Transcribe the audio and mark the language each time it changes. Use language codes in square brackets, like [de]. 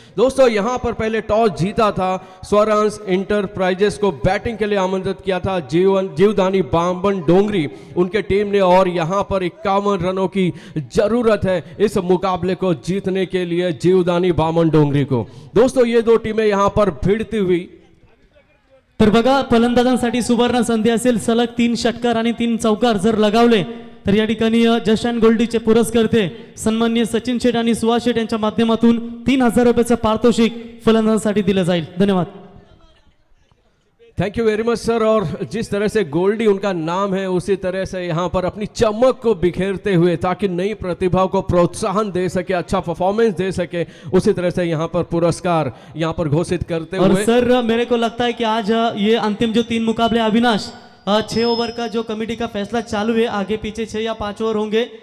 [hi] दोस्तों, यहां पर पहले टॉस जीता था, स्वरांश इंटरप्राइजेस को बैटिंग के लिए आमंत्रित किया था जीवदानी बामणडोंगरी उनके टीम ने, और यहां पर 51 रनों की जरूरत है इस मुकाबले को जीतने के लिए जीवदानी बामणडोंगरी को. दोस्तों, ये दो टीमें यहां पर भिड़ती हुई. [mr] तर बघा, फलंदाजांसाठी सुवर्ण संधी असेल. सलग 3 षटकार आणि 3 चौकार जर लगावले तर या ठिकाणी जश अँड गोल्डीचे पुरस्कर्ते सन्माननीय सचिन शेठ आणि सुहास शेठ यांच्या माध्यमातून 3000 रुपयाचं पारितोषिक फलंदाजांसाठी दिलं जाईल. धन्यवाद. [en] Thank you very much sir. [hi] और जिस तरह से गोल्डी उनका नाम है, उसी तरह से यहाँ पर अपनी चमक को बिखेरते हुए ताकि नई प्रतिभा को प्रोत्साहन दे सके, अच्छा परफॉर्मेंस दे सके, उसी तरह से यहाँ पर पुरस्कार यहाँ पर घोषित करते और हुए. सर, मेरे को लगता है कि आज ये अंतिम जो 3 मुकाबले अविनाश 6 ओवर का जो कमेटी का फैसला चालू है, आगे पीछे 6 या 5 ओवर होंगे.